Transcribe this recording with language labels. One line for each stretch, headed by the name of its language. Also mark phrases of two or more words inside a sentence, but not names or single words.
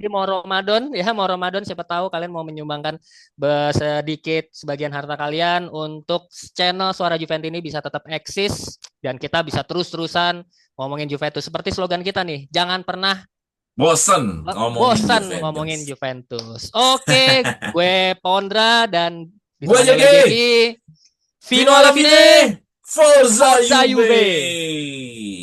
Indonesian: lagi mau Ramadan siapa tahu kalian mau menyumbangkan sedikit sebagian harta kalian untuk channel Suara Juventus ini bisa tetap eksis dan kita bisa terus-terusan ngomongin Juventus seperti slogan kita nih, jangan pernah Bosen ngomongin bosan Juventus. ngomongin Juventus. Oke, gue Pondra dan Gua ditemani lagi jadi Eki. Fino
Italian: Fino alla alla fine, fine, Forza Forza Juve. Juve.